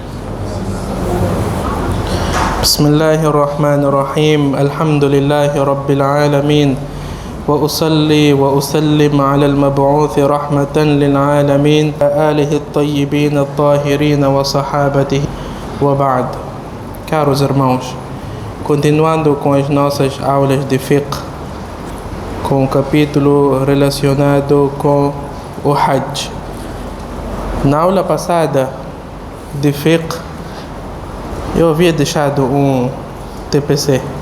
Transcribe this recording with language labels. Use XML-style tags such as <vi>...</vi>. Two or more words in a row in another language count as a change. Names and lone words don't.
<ar>بسم الله الرحمن الرحيم. الحمد لله رب العالمين، وأصلي وأسلم على المبعوث رحمة للعالمين آله الطيبين الطاهرين وصحابته وبعد.</ar> <pt>Caros irmãos, continuando com as nossas aulas de fiqh, com o capítulo relacionado com o Hajj. Na aula passada de fiqh, eu havia deixado um TPC.</pt>